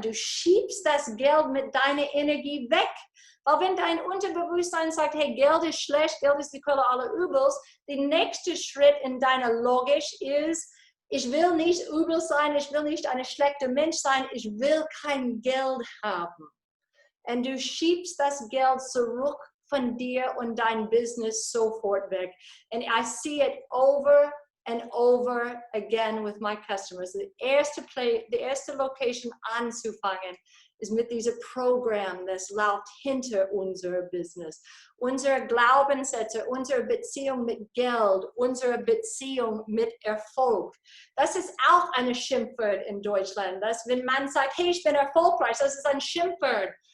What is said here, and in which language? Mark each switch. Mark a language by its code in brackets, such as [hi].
[de] Du schiebst das Geld mit deiner Energie weg. Weil wenn dein Unterbewusstsein sagt, hey, Geld ist schlecht, Geld ist die Quelle aller Übels, der nächste Schritt in deiner Logik ist, ich will nicht übel sein, ich will nicht ein schlechter Mensch sein, ich will kein Geld haben. Und du schiebst das Geld zurück von dir und dein Business sofort weg. [en] And I see it over and over again with my customers. [de] The erste Location anzufangen ist mit diesem Programm, das läuft hinter unser Business. Unsere Glaubenssätze, unsere Beziehung mit Geld, unsere Beziehung mit Erfolg. Das ist auch ein Schimpfwort in Deutschland. Dass, wenn man sagt, hey, ich bin erfolgreich, das ist ein Schimpfwort.